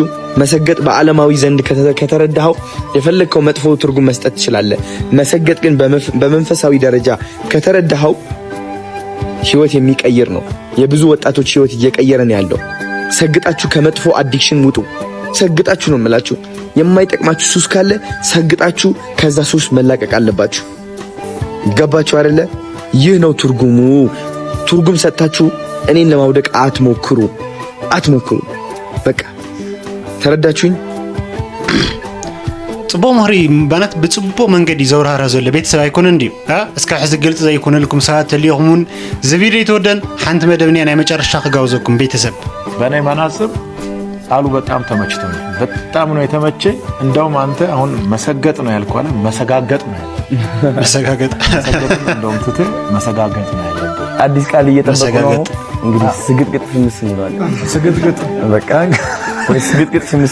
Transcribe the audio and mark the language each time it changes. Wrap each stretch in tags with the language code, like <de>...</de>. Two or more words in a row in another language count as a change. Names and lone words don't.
<am>መሰገጥ በዓለማዊ ዘንድ ከተረዳኸው የፈለግከው መጥፎ ትርጉም መስጠት ትችላለህ። መሰገጥ ግን በመንፈሳዊ ደረጃ ከተረዳኸው ህይወት የሚቀይር ነው። የብዙ ወጣቶች ህይወት እየቀየረን ያለው። ሰግጣችሁ ከመጥፎ አዲክሽን ውጡ። ሰግጣችሁ ነው የምላችሁ። የማይጠቅማችሁ ሱስ ካለ ሰግጣችሁ ከዛ ሱስ መላቀቅ አለባችሁ። ገባችሁ አይደለ? ይህ ነው ትርጉሙ። ትርጉም ሰጥታችሁ እኔን ለማውደቅ አትሞክሩ። በቃ ተረዳችሁኝ?</am> <ti>ጽቦ ምኽሪ ባናት ብጽቦ መንገዲ ዘውራራ ዘሎ ቤተሰብ ኣይኮነ እንዲዩ እስከ ሕዚ ግልጽ ዘይኮነልኩም ሰባት ተልይኹምን ዝቪዲዮ ይተወደን ሓንቲ መደብንያ ናይ መጨረሻ ክጋብዘኩም ቤተሰብ።</ti> <am>በእኔ መናጽር ቃሉ በጣም ተመችቶኛል። በጣም ነው የተመቸ። እንደውም አንተ አሁን መሰገጥ ነው ያልኳለ መሰጋገጥ ነው መሰጋገጥ እንደውም ትተ መሰጋገጥ ነው ያለበት። አዲስ ቃል እየተጠበቀ ነው እንግዲህ። ስግጥግጥ ፍምስ ይላል። ስግጥግጥ በቃ ወይ ስግጥግጥ ፍምስ።</am>